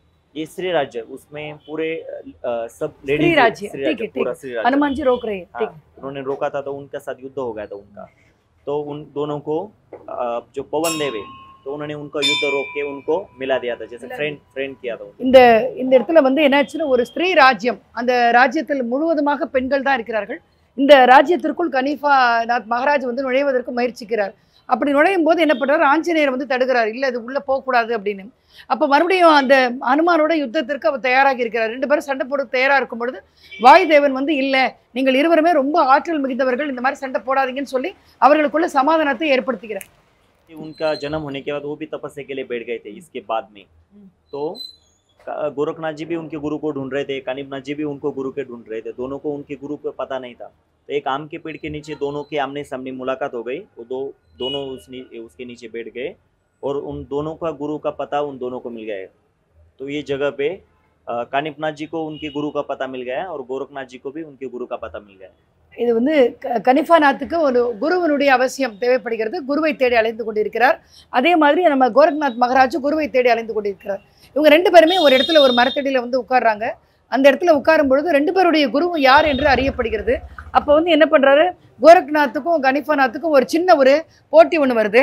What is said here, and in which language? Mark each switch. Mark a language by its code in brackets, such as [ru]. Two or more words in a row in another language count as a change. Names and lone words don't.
[hi] ये श्री राज्य, उसमें पूरे सब श्री राज्य, ठीक है, पूरा श्री राज्य हनुमान जी रोक रहे हैं, ठीक है। उन्होंने रोका था, तो उनके साथ युद्ध हो गया था उनका। तो उन दोनों को जो पवन देव है, तो उन्होंने उनका युद्ध रोक के उनको मिला दिया था, जैसे फ्रेंड किया था। [ta] இந்த இடத்துல வந்து என்னாச்சுன்னா ஒரு ஸ்திரீ ராஜ்யம், அந்த ராஜ்யத்தில் முழுவதுமாக பெண்கள் தான் இருக்கிறார்கள். இந்த ராஜ்யத்திற்குள் கனிஃபாநாத் மகாராஜ் வந்து நுழைவதற்கு முயற்சிக்கிறார். அப்படி நுழையும் போது என்ன பண்றாரு, ஆஞ்சநேயர் வந்து தடுக்கிறார், இல்லை அது உள்ள போகக்கூடாது அப்படின்னு. அப்போ மறுபடியும் அந்த ஹனுமானோட யுத்தத்திற்கு அவர் தயாராகி இருக்கிறார். 2 பேரும் சண்டை போட தயாராக இருக்கும் பொழுது வாயுதேவன் வந்து இல்லை, நீங்கள் இருவருமே ரொம்ப ஆற்றல் மிகுந்தவர்கள், இந்த மாதிரி சண்டை போடாதீங்கன்னு சொல்லி அவர்களுக்குள்ள சமாதானத்தை ஏற்படுத்துகிறார். [hi] उनका जन्म होने के बाद वो भी तपस्या के लिए बैठ गए थे। इसके बाद में तो गोरखनाथ जी भी उनके गुरु को ढूंढ रहे थे, कानिपनाथ जी भी उनको गुरु के ढूंढ रहे थे। दोनों को उनके गुरु को पता नहीं था। तो एक आम के पेड़ के नीचे दोनों के आमने सामने मुलाकात हो गई। वो दोनों उसके नीचे बैठ गए और उन दोनों का गुरु का पता उन दोनों को मिल गया। तो ये जगह पे कानिपनाथ जी को उनके गुरु का पता मिल गया और गोरखनाथ जी को भी उनके गुरु का पता मिल गया। [ta] இது வந்து கனிஃபாநாத்துக்கு ஒரு குருவனுடைய அவசியம் தேவைப்படுகிறது. குருவை தேடி அலைந்து கொண்டிருக்கிறார். அதே மாதிரி நம்ம கோரக்நாத் மகாராஜ் குருவை தேடி அலைந்து கொண்டிருக்கிறார். இவங்க 2 பேருமே ஒரு இடத்துல ஒரு மரத்தடியில் வந்து உட்கார்றாங்க. அந்த இடத்துல உட்காரும் பொழுது 2 பேருடைய குருவும் யார் என்று அறியப்படுகிறது. அப்போ வந்து என்ன பண்ணுறாரு, கோரக்நாத்துக்கும் கனிஃபாநாத்துக்கும் ஒரு சின்ன ஒரு போட்டி ஒன்று வருது.